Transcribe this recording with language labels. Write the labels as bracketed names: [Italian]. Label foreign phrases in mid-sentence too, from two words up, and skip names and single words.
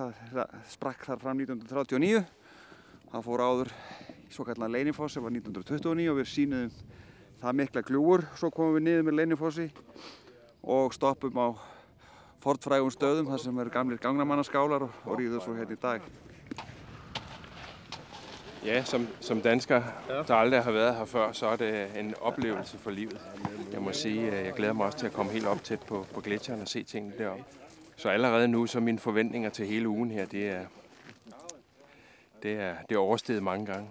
[Icelandic] Það sprakk þar fram 1939. Það fór áður í svokallan Leynifoss sem var 1929 og við sýnuðum það mikla gljúfur. Svo komum við niður með Leynifossi og stoppum á fornfrægum stöðum þar sem eru gamlir gangnamannaskálar og ríður svo hérna i dag. [Danish] Ja, som dansker, der aldrig har været her før, så er det en oplevelse for livet. Jeg må sige, at jeg glæder mig også til at komme helt op tæt på gletsjeren og se tingene deroppe. Så allerede nu, så mine forventninger til hele ugen her, det er oversteget mange gange.